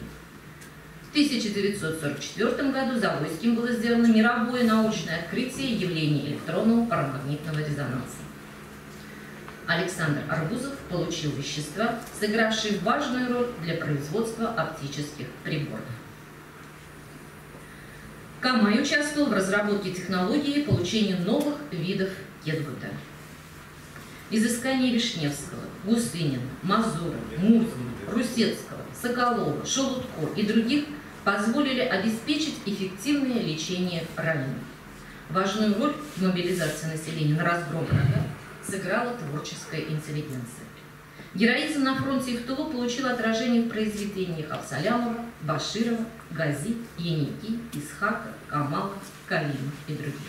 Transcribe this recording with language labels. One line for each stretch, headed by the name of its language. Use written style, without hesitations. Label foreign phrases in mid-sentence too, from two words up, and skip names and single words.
Russian: В 1944 году Завойским было сделано мировое научное открытие явления электронного парамагнитного резонанса. Александр Арбузов получил вещества, сыгравшие важную роль для производства оптических приборов. Камай участвовал в разработке технологии получения новых видов кетгута. Изыскания Вишневского, Гусынина, Мазура, Мурзина, Русецкого, Соколова, Шелудко и других позволили обеспечить эффективное лечение раненых. Важную роль в мобилизации населения на разгром врага сыграла творческая интеллигенция. Героизм на фронте и в тылу получил отражение в произведениях Абсалямова, Баширова, Гази, Яники, Исхака, Камала, Калима и других.